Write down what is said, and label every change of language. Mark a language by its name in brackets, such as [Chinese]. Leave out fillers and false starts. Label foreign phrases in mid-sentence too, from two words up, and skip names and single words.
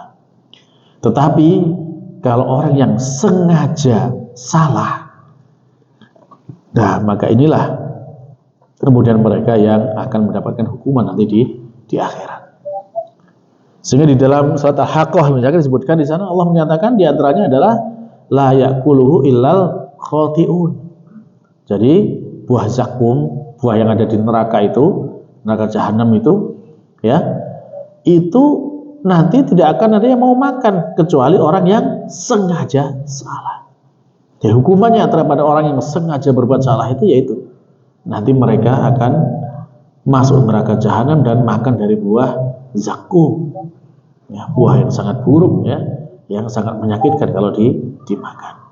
[Indonesian] Tetapi kalau orang yang sengaja salah, nah maka inilah kemudian mereka yang akan mendapatkan hukuman nanti di akhirat. Sehingga di dalam surat Al-Haqqah misalkan disebutkan di sana, Allah menyatakan di antaranya adalah [Arabic] لا يأكله إلا الخاطئون. [Indonesian] Jadi buah zakum, buah yang ada di neraka itu, neraka jahanam itu, ya, itu nanti tidak akan ada yang mau makan kecuali orang yang sengaja salah. Jadi hukumannya terhadap orang yang sengaja berbuat salah itu yaitu nanti mereka akan masuk neraka jahanam dan makan dari buah zakum, ya, buah yang sangat buruk, ya, yang sangat menyakitkan kalau dimakan.